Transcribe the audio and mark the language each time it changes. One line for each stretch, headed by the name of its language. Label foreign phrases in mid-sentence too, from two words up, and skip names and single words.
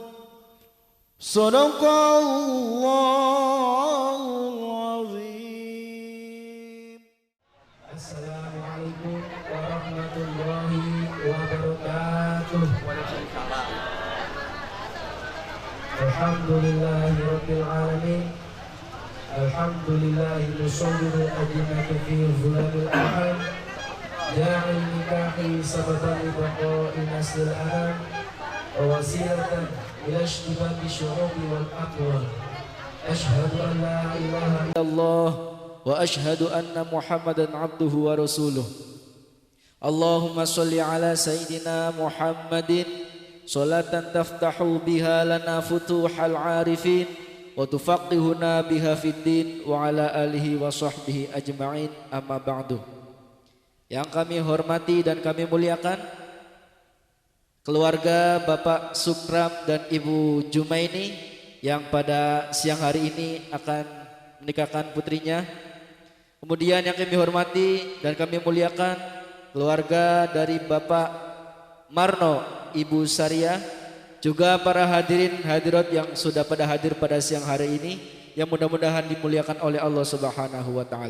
Arabic: صدق الله العظيم. السلام عليكم ورحمة الله وبركاته. الحمد لله رب العالمين. الحمد لله مصور الأجنة في ظلمات الأحد. جاعل النكاح سببا لبقاء نسل الأنام ووسيلة إلى اشتباب الشعوب والأقوال. أشهد أن لا إله إلا الله وأشهد أن محمدا عبده ورسوله. اللهم صل على سيدنا محمد صلاة تفتح بها لنا فتوح العارفين وتفقهنا بها في الدين وعلى آله وصحبه أجمعين أما بعد.
Indonesian: Yang kami hormati dan kami muliakan keluarga Bapak Sukram dan Ibu Jumaini yang pada siang hari ini akan menikahkan putrinya. Kemudian yang kami hormati dan kami muliakan keluarga dari Bapak Marno, Ibu Saria, juga para hadirin hadirat yang sudah pada hadir pada siang hari ini, yang mudah-mudahan dimuliakan oleh Allah
Arabic: سبحانه وتعالى.